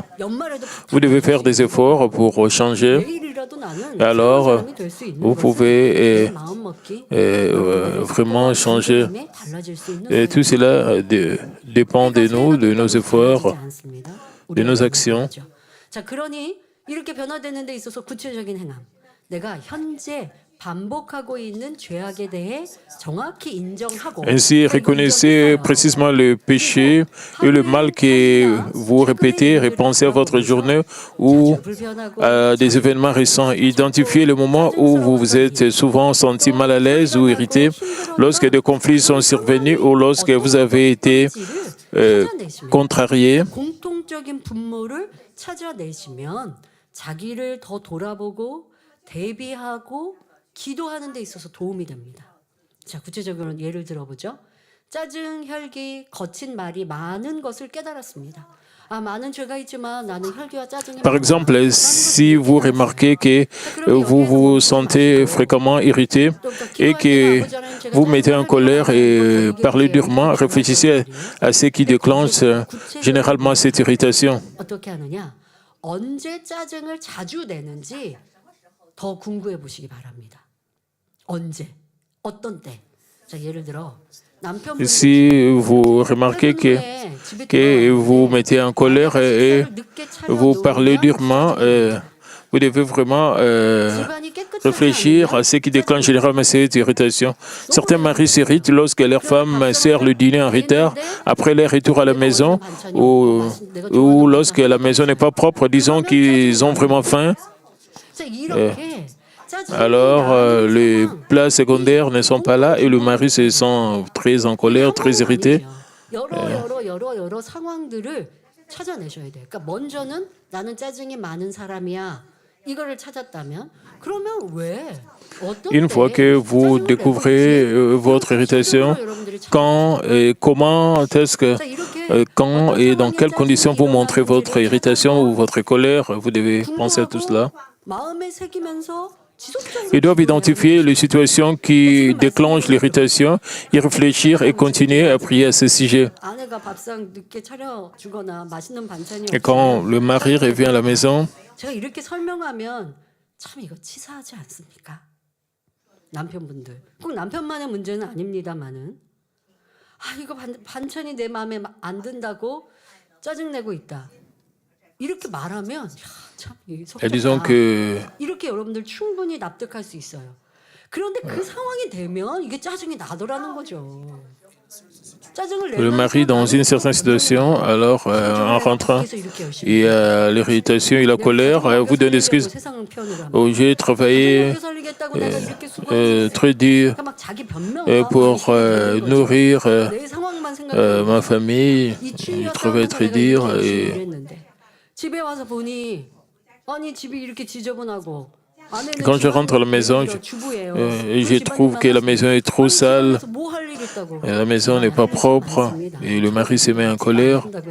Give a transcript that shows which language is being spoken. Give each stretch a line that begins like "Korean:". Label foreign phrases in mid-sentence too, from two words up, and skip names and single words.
French: Vous devez faire des efforts pour changer. Alors, vous pouvez vraiment changer. Et tout cela dépend de nous, de nos efforts, de nos actions.
Korean: 이렇게 변화되는 데 있어서 구체적인 행함. 내가 현재 반복하고 있는 죄악에 대해 정확히 인정하고
French: Ainsi, reconnaissez précisément le péché et le mal que vous répétez, repensez à votre journée ou à des événements récents. Identifiez le moment où vous vous êtes souvent senti mal à l'aise ou irrité, lorsque des conflits sont survenus ou lorsque vous avez été contrarié.
Korean: 공통적인 분모를 찾아내시면 자기를 더 돌아보고 대비하고 기도하는 데 있어서 도움이 됩니다. 자, 구체적으로 예를 들어보죠. 짜증, 혈기, 거친 말이 많은 것을 깨달았습니다. 많은 죄가 있지만 나는 혈기와 짜증이
French: Par exemple, si vous remarquez que vous vous sentez fréquemment irrité et que vous mettez en colère et parlez durement, réfléchissez à ce qui déclenche généralement cette irritation.
Korean: 어떻게 하느냐? 언제 짜증을 자주 내는지 더 궁금해 보시기 바랍니다. 언제? 어떤 때? 자, 예를 들어
French: Si vous remarquez que que vous mettez en colère et vous parlez durement. Vous devez vraiment réfléchir à ce qui déclenche généralement cette irritation. Certains maris s'irritent lorsque leur femme sert le dîner en retard après leur retour à la maison ou lorsque la maison n'est pas propre, disons qu'ils ont vraiment faim. Alors, les plats secondaires ne sont pas là et le mari se sent très en colère, très irrité.
Korean: 여러 상황들을 찾아내셔야 돼요. 그러니까 먼저는 나는 짜증이 많은 사람이야. 이거를 찾았다면 그러면 왜?
French: Une fois que vous découvrez votre irritation, quand et comment est-ce que, quand et dans quelles conditions vous montrez votre irritation ou votre colère, vous devez penser à tout cela.
Korean: 마음에 새기면서
French: Ils doivent identifier les situations qui déclenchent l'irritation, y réfléchir et continuer à prier à ce sujet.
Korean: 아내가 밥상 늦게 차려주거나 맛있는 반찬이
French: Et quand le mari revient à la maison,
Korean: 제가 이렇게 설명하면 참 이거 치사하지 않습니까? 남편분들 꼭 남편만의 문제는 아닙니다만은 이거 반찬이 내 마음에 안 든다고 짜증내고 있다. 이렇게 말하면 참
French: disons que
Korean: 이렇게 여러분들 충분히 납득할 수 있어요. 그런데 그 상황이 되면 이게 짜증이 나더라는 거죠.
French: le mari dans une certaine situation, alors en rentrant, il y a l'irritation et la colère, vous donne des excuses. Oh, j'ai travaillé très dur pour nourrir ma famille, je travaille très dur et quand je rentre à la maison, je trouve que la maison est trop sale, et la maison n'est pas propre, et le mari se met en colère.